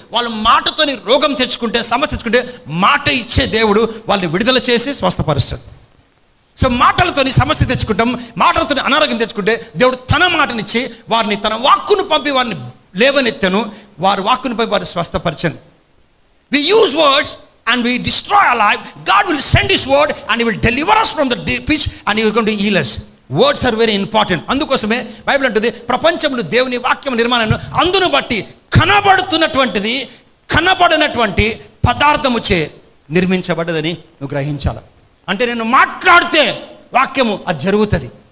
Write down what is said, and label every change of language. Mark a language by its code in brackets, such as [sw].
[te] వాళ్ళు మాటతోని రోగం తెచ్చుకుంటే, సమస్య తెచ్చుకుంటే మాట ఇచ్చే దేవుడు వాళ్ళని విడుదల చేసి స్వస్థపరుస్తాడు. సో మాటలతోని సమస్య తెచ్చుకుంటాం, మాటలతోని అనారోగ్యం తెచ్చుకుంటే దేవుడు తన మాటనిచ్చి వారిని తన వాక్కును పంపి వారిని లేవనెత్తను, వారి వాక్కును పంపి వారిని స్వస్థపరచను. [en] We use words and we destroy our life. God will send His word and He will deliver us from the pitch and He is going to heal us. Words are very important. [te] అందుకోసమే Bible అంటుంది ప్రపంచంలో దేవుని వాక్యం నిర్మాణాన్ని అందును బట్టి కనబడుతున్నటువంటిది కనబడినటువంటి పదార్థము చే నిర్మించబడ్డదని నువ్వు గ్రహించాలి. అంటే నేను మాట్లాడితే వాక్యము అది జరుగుతుంది.